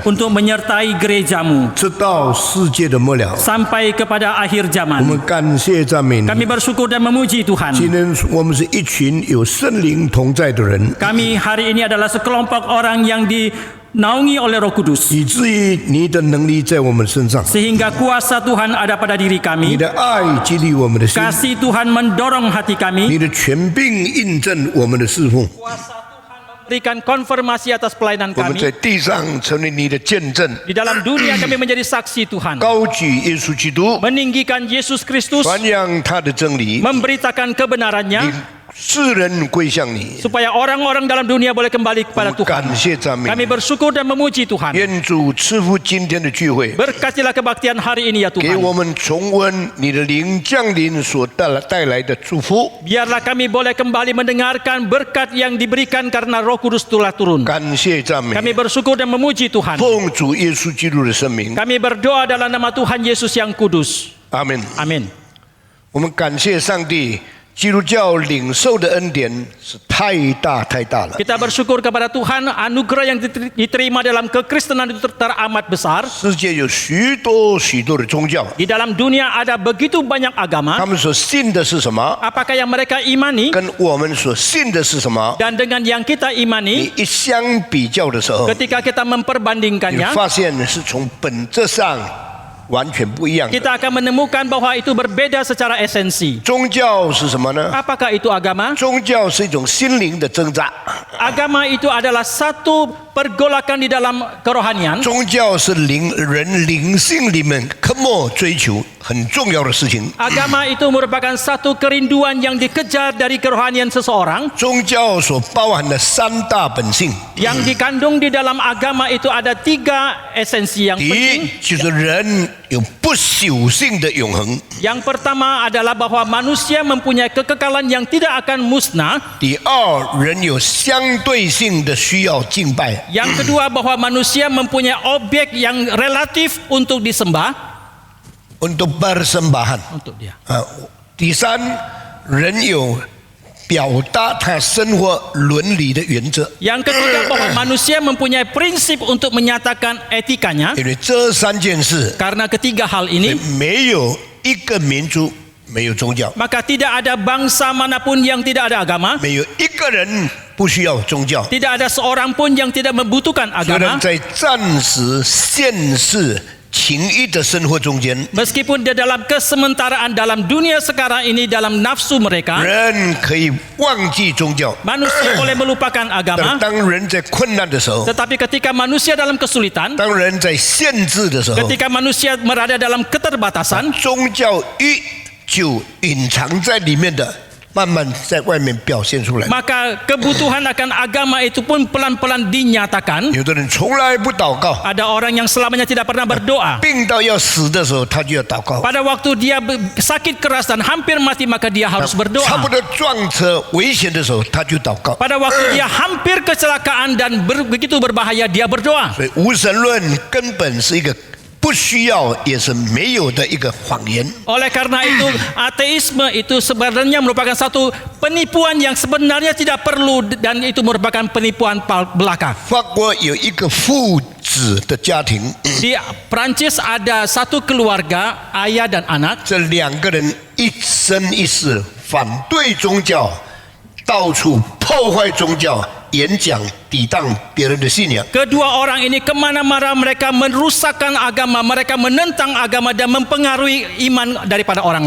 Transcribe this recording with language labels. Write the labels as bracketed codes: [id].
[id] untuk menyertai gerejamu [zh] 直到世界的末了。 [id] sampai kepada akhir [zh] 我 [id] zaman. [zh] 们感谢赞美你。 [id] Kami bersyukur dan memuji [zh] 今 [id] Tuhan. [zh] 天我们是一群有圣灵同在的人， [id] Kami hari ini adalah sekelompok orang yang dinaungi oleh Roh Kudus, [zh] 以至于你的能力在我们身上， [id] sehingga kuasa Tuhan ada pada diri kami. [zh] 的爱激励我们的心， [id] Kasih Tuhan mendorong hati kami. [zh] 的权柄印证我们的侍奉。 [id] Kuasa Tuhan memberikan konfirmasi atas pelayanan [zh] 我们 [id] kami. [zh] 在地上成为你的见证， [id] Di dalam dunia kami menjadi saksi Tuhan, [zh] 高举耶稣基督， [id] meninggikan Yesus Kristus, [zh] 传扬他的真理， [id] memberitakan kebenarannya [zh] 令世人归向你。 [id] supaya orang-orang dalam dunia boleh kembali kepada [zh] 们 [id] Tuhan. [zh] 感谢赞美 [id] Kami bersyukur dan memuji Tuhan. [zh] 愿主赐福今天的聚会， [id] Berkatilah kebaktian hari ini ya [zh] 给 [id] Tuhan. [zh] 我们重温你的灵降临所带来的祝福。 [id] Biarlah kami boleh kembali mendengarkan berkat yang diberikan karena Roh Kudus telah turun. [zh] 感谢赞美， [id] Kami bersyukur dan memuji Tuhan. [zh] 奉主耶稣基督的圣名， [id] Kami berdoa dalam nama Tuhan Yesus yang kudus. [zh] 阿门。 [id] Amin. [zh] 我们感谢上帝，基督教领受的恩典是太大太大了。 [id] Kita bersyukur kepada Tuhan, anugerah yang diterima dalam kekristenan itu teramat besar. [zh] 世界有许多许多的宗教， [id] Di dalam dunia ada begitu banyak agama. [zh] 他们所信的是什么？ [id] Apakah yang mereka imani [zh] 跟我们所信的是什么？ [id] dan dengan yang kita [zh] 你 [id] imani, [zh] 一相比较的时候， [id] ketika kita [zh] 你 [id] memperbandingkannya, [zh] 发现是从本质上完全不一样的。 [id] kita akan menemukan bahwa itu berbeda secara esensi. [zh] 宗教是什么呢？ [id] Apakah itu agama? [zh] 宗教是一种心灵的挣扎， [id] Agama itu adalah satu pergolakan di dalam kerohanian. [zh] 宗教是人灵性里面渴慕追求很重要的事情。 [id] Agama itu merupakan satu kerinduan yang dikejar dari kerohanian seseorang. [zh] 宗教所包含的三大本性， [id] Yang dikandung di dalam agama itu ada 3 esensi yang [zh] 第 [id] penting. [zh] 一就是人有不朽性的永恒， [id] Yang pertama adalah bahwa manusia mempunyai kekekalan yang tidak akan musnah. [zh] 第二人有相对性的需要敬拜， [id] Yang kedua bahwa manusia mempunyai objek yang relatif untuk disembah untuk persembahan untuk dia. [zh] 第三，人有表达他生活伦理的原则， [id] Yang ketiga bahwa manusia mempunyai prinsip untuk menyatakan etikanya. [zh] 因为这三件事， [id] Karena ketiga hal ini [zh] 没有一个民族没有宗教， [id] maka tidak ada bangsa manapun yang tidak ada agama. [zh] 没有一个人不需要宗教。 [id] Tidak ada seorang pun yang tidak membutuhkan [zh] 虽 [id] agama. [zh] 然在暂时现世情欲的生活中间， [id] Meskipun di dalam kesementaraan dalam dunia sekarang ini dalam nafsu mereka, [zh] 人可以忘记宗教， [id] manusia boleh melupakan [zh] 但 [id] agama. [zh] 当人在困难的时候， [id] Tetapi ketika manusia dalam kesulitan, [zh] 当人在限制的时候， [id] ketika manusia berada dalam keterbatasan, [zh] 宗教欲就隐藏在里面的，慢慢在外面表现出来。 [id] maka kebutuhan akan agama itu pun pelan-pelan dinyatakan. [zh] 有的人从来不祷告， [id] Ada orang yang selamanya tidak pernah berdoa. [zh] 病到要死的时候，他就要祷告。 [id] Pada waktu dia sakit keras dan hampir mati, maka dia harus [zh] 差不 [id] berdoa. [zh] 多撞车危险的时候，他就祷告。 [id] Pada waktu dia hampir kecelakaan dan begitu berbahaya, dia berdoa. [zh] 所以无神论根本是一个不需要也是没有的一个谎言。 [id] Oleh karena itu, ateisme itu sebenarnya merupakan satu penipuan yang sebenarnya tidak perlu dan itu merupakan penipuan belaka. [zh] 法国有一个父子的家庭， [id] Di Prancis ada satu keluarga, ayah dan anak. [zh] 这两个人一生一世反对宗教，到处破坏宗教，演讲抵挡别人的信仰。 [id] Kedua orang ini kemana-mana mereka merusakkan agama, mereka menentang agama dan mempengaruhi iman daripada orang